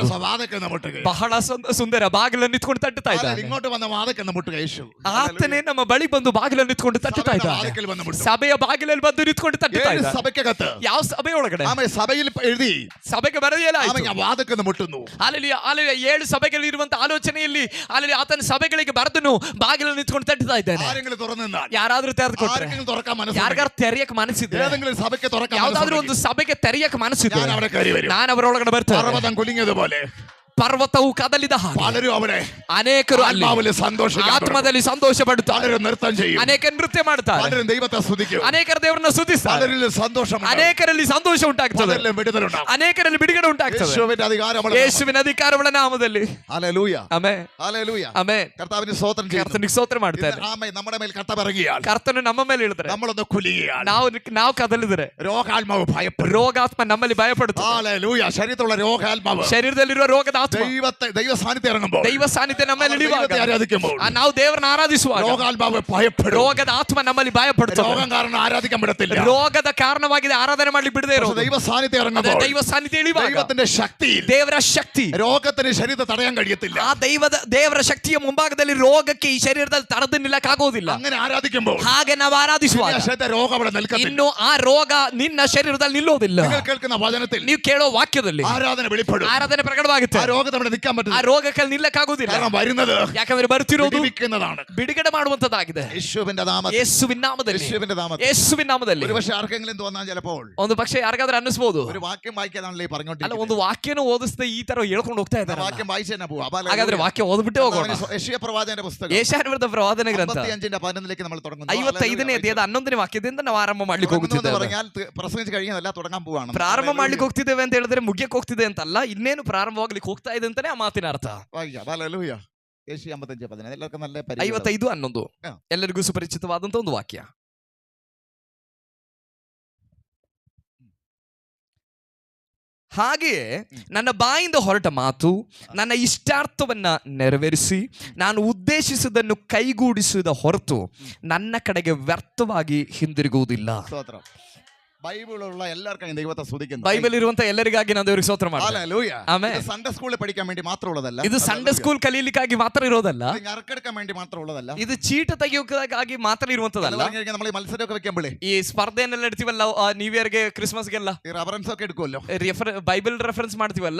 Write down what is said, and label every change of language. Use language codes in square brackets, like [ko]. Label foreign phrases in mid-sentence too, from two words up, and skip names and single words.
[ml] വാദക്കുന്ന മുട്ടുക [kn] ಬಹಳ ಸುಂದರ ಬಾಗಿಲನ್ನು ನಿಂತ್ಕೊಂಡು ತಟ್ಟುತ್ತಾ ಇದ್ದಾನೆ. [ml] ഇങ്ങോട്ട് വന്ന വാദക്കുന്ന മുട്ടുക യേശു. [kn] ಆತನೇ ನಮ್ಮ ಬಳಿ ಬಂದು ಬಾಗಿಲನ್ನು ನಿಂತ್ಕೊಂಡು ತಟ್ಟುತ್ತಾ ಇದ್ದಾನೆ. ಸಭೆಯ ಬಾಗಿಲಲ್ಲಿ ಬಂದು ನಿಂತ್ಕೊಂಡು ತಟ್ಟುತ್ತಾ ಇದ್ದಾನೆ. [ml] സഭയ്ക്കകത്ത് [kn] ಯಾವ ಸಭೆಯೊಳಗಡೆ [ml] ആമേ സഭയിൽ എഴുതി [kn] ಸಭೆಗೆ ಬರೆಯಲಾಯಿತು. [ml] ആമേ ഞാൻ വാദക്കുന്ന മുട്ടുന്നു. [kn] ಹಲ್ಲೆಲೂಯಾ ಹಲ್ಲೆಲೂಯಾ 7 ಸಭೆಗಳಲ್ಲಿ ಇರುವಂತ ಆಲೋಚನೆಯಲ್ಲಿ ಹಲ್ಲೆಲೂಯಾ ಆತನ ಸಭೆಗಳಿಗೆ ಬರೆದನು ಬಾಗಿಲನ್ನು ನಿಂತ್ಕೊಂಡು ತಟ್ಟುತ್ತಾ ಇದ್ದಾನೆ. [ml] ആരെങ്കിലും തുറന്നാൽ [kn] ಯಾರಾದ್ರೂ ತೆರೆದುಕೊಟ್ರೆ [ml] ആരെങ്കിലും തുറക്കാൻ മനസ്സ് [kn] ಯಾರಿಗಾರು ತೆರೆಯಕ್ಕೆ ಮನಸ್ಸಿದ್ರೆ [ml] ഏതെങ്കിലും സഭയ്ക്ക് തുറക്കാൻ [kn] ಯಾವ್ದಾದ್ರು ಒಂದು ಸಭೆಗೆ ತೆರೆಯಕ್ಕೆ ಮನಸ್ಸಿದ್ರೆ [ml] ഞാൻ അവിടെ കയറി വരും. [kn] ನಾನು ಅವರೊಳಗಡೆ ಬರ್ತೇನೆ. [ml] പർവ്വതം കുലുങ്ങിയതുപോലെ [kn] ಪರ್ವತವು ಕದಲಿದ ಹಾಗೆ [ml] പലരും അവിടെ [kn] ಅನೇಕರು ಅಲ್ಲಿ [ml] ആത്മാവിൽ സന്തോഷിക്കും. [kn] ಆತ್ಮದಲ್ಲಿ ಸಂತೋಷ ಪಡುತ್ತಾರೆ. [ml] പലരും നൃത്തം ചെയ്യും. [kn] ಅನೇಕ ನೃತ್ಯ ಮಾಡ್ತಾರೆ. [ml] പലരും ദൈവത്തെ സ്തുതിക്കും. [kn] ಅನೇಕರು ದೇವರನ್ನ ಸ್ತುತಿಸ್ತಾರೆ. [ml] പലരിൽ സന്തോഷം. [kn] ಅನೇಕರಲ್ಲಿ ಸಂತೋಷ ಉಂಟಾಗ್ತದೆ. [ml] പലരിലും വിടുതലുണ്ടാകും. [kn] ಅನೇಕರಲ್ಲಿ ಬಿಡುಗಡೆ ಉಂಟಾಗ್ತದೆ. [ml] യേശുവിന്റെ അധികാരം. [kn] ಯೇಸುವಿನ ಅಧಿಕಾರವುಳ್ಳ ನಾಮದಲ್ಲಿ. [ml] ഹല്ലേലൂയ [kn] ಆಮೆನ್ [ml] ഹല്ലേലൂയ [kn] ಆಮೆನ್. [ml] കർത്താവിന് സ്തോത്രം ചെയ്യുന്നു. [kn] ಕರ್ತನಿಗೆ ಸ್ತೋತ್ರ ಮಾಡ್ತಾರೆ. [ml] ആമേൻ. നമ്മുടെ മേൽ കർത്താവ് ഇറങ്ങിയാൽ [kn] ಕರ್ತನು ನಮ್ಮ ಮೇಲೆ ಇಳಿದ್ರೆ [ml] നമ്മളൊന്ന് കുലുങ്ങിയാൽ [kn] ನಾವು കದಲಿದ್ರೆ [ml] രോഗാത്മാവ് ഭയപ്പെടും. [kn] ರೋಗಾತ್ಮ ನಮ್ಮಲ್ಲಿ ಭಯಪಡುತ್ತೆ. [ml] ഹല്ലേലൂയ ശരീരത്തിലുള്ള രോഗാത്മാവ് [kn] ಶರೀರದಲ್ಲಿರುವ ರೋಗದ ಆತ್ಮ [ml] ദൈവ സാന്നിധ്യം ഇറങ്ങുമ്പോൾ [kn] ದೈವ ಸಾನ್ನಿಧ್ಯ ನಮ್ಮಲ್ಲಿ ಇಳಿಯುವಾಗ [ml] ആരാധിക്കുമ്പോൾ [kn] ನಾವು ದೇವರನ್ನ ಆರಾಧಿಸುವಾಗ [ml] രോഗാത്മാവ് ഭയപ്പെടും. [kn] ರೋಗದ ಆತ್ಮ ನಮ್ಮಲ್ಲಿ ಭಯಪಡುತ್ತೆ. [ml] രോഗം കാരണം ആരാധിക്കാൻ പറ്റത്തില്ല. [kn] ರೋಗದ ಕಾರಣವಾಗಿದೆ ಆರಾಧನೆ ಮಾಡ್ಲಿಕ್ಕೆ ಬಿಡದೆ ಇರೋದು. [ml] ദൈവ സാന്നിധ്യം ഇറങ്ങുമ്പോൾ [kn] ದೈವ ಸಾನ್ನಿಧ್ಯ ಇಳಿಯುವಾಗ [ml] ദൈവത്തിന്റെ ശക്തി [kn] ದೇವರ ಶಕ್ತಿ [ml] രോഗത്തിന് ശരീരത്തെ തടയാൻ കഴിയത്തില്ല. [kn] ಆ ದೇವರ ಶಕ್ತಿಯ ಮುಂಭಾಗದಲ್ಲಿ ರೋಗಕ್ಕೆ ಈ ಶರೀರದಲ್ಲಿ ತಡೆದು ನಿಲ್ಲಕ್ಕಾಗೋದಿಲ್ಲ. [ml] അങ്ങനെ ആരാധിക്കുമ്പോൾ [kn] ಹಾಗೆ ನಾವು ಆರಾಧಿಸುವಾಗ [ml] രോഗം അവിടെ നിൽക്കത്തില്ല. [kn] ಇನ್ನು ಆ ರೋಗ ನಿನ್ನ ಶರೀರದಲ್ಲಿ ನಿಲ್ಲೋದಿಲ್ಲ. [ml] നിങ്ങൾ കേൾക്കുന്ന വചനത്തിൽ [kn] ನೀವು ಕೇಳೋ ವಾಕ್ಯದಲ್ಲಿ [ml] ആരാധന വെളിപ്പെടും. [kn] ಆರಾಧನೆ ಪ್ರಕಟವಾಗುತ್ತೆ. [ml] ആ രോഗം അവിടെ നിൽക്കാൻ [kn] ಆ [ml] പറ്റില്ല. [kn] ರೋಗಕ್ಕೆ ನಿಲ್ಲಕ್ಕಾಗೋದಿಲ್ಲ. [ml] കാരണം വരുന്നത് [kn] ಯಾಕಂದ್ರೆ ಬರ್ತಿರೋದು [ml] വിടുവിക്കുന്നതാണ്. [kn] ಬಿಡುಗಡೆ ಮಾಡುವಂತದ್ದಾಗಿದೆ. [ml] യേശുവിന്റെ നാമത്തിൽ [kn] ಯೇಸುವಿನ ನಾಮದಲ್ಲಿ. [ml] യേശുവിന്റെ നാമത്തിൽ. [kn] ಯೇಸುವಿನ ನಾಮದಲ್ಲಿ. [ml] ഒരുപക്ഷെ ആർക്കെങ്കിലും തോന്നാൻ ചിലപ്പോൾ [kn] ಒಂದು ಪಕ್ಷ ಯಾರಿಗಾದ್ರೂ ಅನ್ನಿಸ್ಬೋದು, [ml] ഒരു വാക്യം വായിക്കാതാണല്ലേ [kn] ಅಲ್ಲ [ml] പറഞ്ഞോണ്ടിരിക്കുന്നത്. [kn] ಒಂದು ವಾಕ್ಯನೂ ಓದಿಸದೆ ಈ ತರ ಹೇಳ್ಕೊಂಡು ಹೋಗ್ತಾ ಇದ್ದಾರೆ. [ml] വാക്യം വായിച്ചു തന്നെ പോവാം. [kn] ಹಾಗಾದ್ರೆ ವಾಕ್ಯ ಓದ್ಬಿಟ್ಟೆ ಹೋಗೋಣ. [ml] യെശയ്യാ പ്രവാചകന്റെ പുസ്തകം [kn] ಯೆಶಾಯನ ಪ್ರವಾದನೆ ಗ್ರಂಥ [ml] 55:11 നമ്മൾ തുടങ്ങുന്നു. [kn] 55ನೇ ಅಧ್ಯಾಯದ 11ನೇ ವಾಕ್ಯದಿಂದ ನಾವು ಆರಂಭ ಮಾಡ್ಲಿಕ್ಕೆ ಹೋಗುತ್ತಿದ್ದೇವೆ. [ml] പറഞ്ഞാൽ പ്രസംഗിച്ച് കഴിഞ്ഞല്ല തുടങ്ങാൻ പോവാണ്. [kn] ಪ್ರಾರಂಭ ಮಾಡ್ಲಿಕ್ಕೆ ಹೋಗ್ತಿದ್ದೇವೆ ಅಂತ ಹೇಳಿದ್ರೆ ಮುಗಿಯಕ್ಕೆ ಹೋಗ್ತಿದೆ ಅಂತಲ್ಲ, ಇನ್ನೇನು ಪ್ರಾರಂಭವಾಗ್ಲಿಕ್ಕೆ ಹೋಗ್ತಾ ಇದೆ ಅಂತಾನೆ ಆ ಮಾತಿನ ಅರ್ಥ. [ml] വായിക്കാം. ഹല്ലേലൂയ. യെശയ്യാ 55:11 എല്ലാവർക്കും നല്ല പരിചയം. [kn] 55:11 ಎಲ್ಲರಿಗೂ ಸುಪರಿಚಿತವಾದಂತ ಒಂದು ವಾಕ್ಯ. ಹಾಗೆಯೇ ನನ್ನ ಬಾಯಿಂದ ಹೊರಟ ಮಾತು ನನ್ನ ಇಷ್ಟಾರ್ಥವನ್ನ ನೆರವೇರಿಸಿ ನಾನು ಉದ್ದೇಶಿಸಿದ್ದನ್ನು ಕೈಗೂಡಿಸಿದ ಹೊರತು ನನ್ನ ಕಡೆಗೆ ವ್ಯರ್ಥವಾಗಿ ಹಿಂದಿರುಗುವುದಿಲ್ಲ. [ml] സ്തോത്രം. ബൈബിളുള്ള എല്ലാവർക്കും ദൈവത്തെ സ്തുതിക്കുന്നു. [kn] ಬೈಬಲ್ ಇರುವಂತ ಎಲ್ಲರಿಗಾಗಿ ನಾನು ದೇವರಿಗೆ ಸ್ತೋತ್ರ ಮಾಡ್ತೀನಿ. [ml] ഹല്ലേലൂയ. [kn] ಆಮೆನ್. [ml] ഇത് [en] Sunday school [ml] പഠിക്കാൻ വേണ്ടി മാത്രമുള്ളതല്ല. [kn] ಇದು [en] Sunday school [kn] ಕಲಿಯಲಿಕ್ಕಾಗಿ ಮಾತ್ರ ಇರೋದಲ್ಲ. [ml] ഇത് ഞറക്കെടുക്കാൻ വേണ്ടി മാത്രമുള്ളതല്ല. [kn] ಇದು ಚೀಟ ತೆಗೆಯೋಕ್ಕಾಗಿ ಮಾತ್ರ ಇರುವಂತದಲ್ಲ. [ml] നമ്മൾ ഈ മത്സരമൊക്കെ വെക്കുമ്പോഴേ [kn] ಈ ಸ್ಪರ್ಧೆಯನ್ನೆಲ್ಲ ಇಡ್ತೀವಲ್ಲ ನ್ಯೂ ಇಯರ್ಗೆ ಕ್ರಿಸ್ಮಸ್ಗೆಲ್ಲ [ml] ഈ റഫറൻസ് ഒക്കെ എടുക്കുമല്ലോ. [en] Bible reference [kn] ಮಾಡ್ತೀವಲ್ಲ.